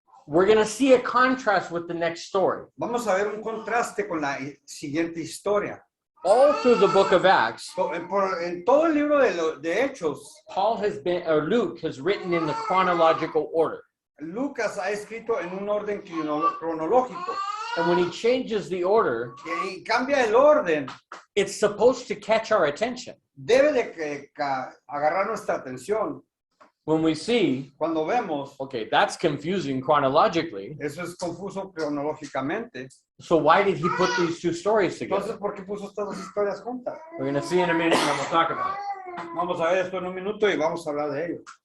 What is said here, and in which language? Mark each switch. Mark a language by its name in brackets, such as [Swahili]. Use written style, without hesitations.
[English] we're going to see a contrast with the next story. [Spanish] vamos a ver un contraste con la siguiente historia. [English] All through the book of Acts, [Spanish] En todo el libro de Hechos, [English] Luke has written in the chronological order. [Spanish] Lucas ha escrito en un orden cronológico. [English] And when he changes the order, [Spanish] Y cambia el orden. [English] it's supposed to catch our attention. [Spanish] Debe de agarrar nuestra atención. [English] When we see, [Spanish] Cuando vemos, [English] okay, that's confusing chronologically. [Spanish] eso es confuso cronológicamente. [English] So why did he put these two stories [Spanish] Entonces, [English] together? [Spanish] ¿por qué puso estas dos historias juntas? [English] We're going to see in a minute and we'll talk about it. [Spanish] Vamos a ver esto en un minuto y vamos a hablar de ello.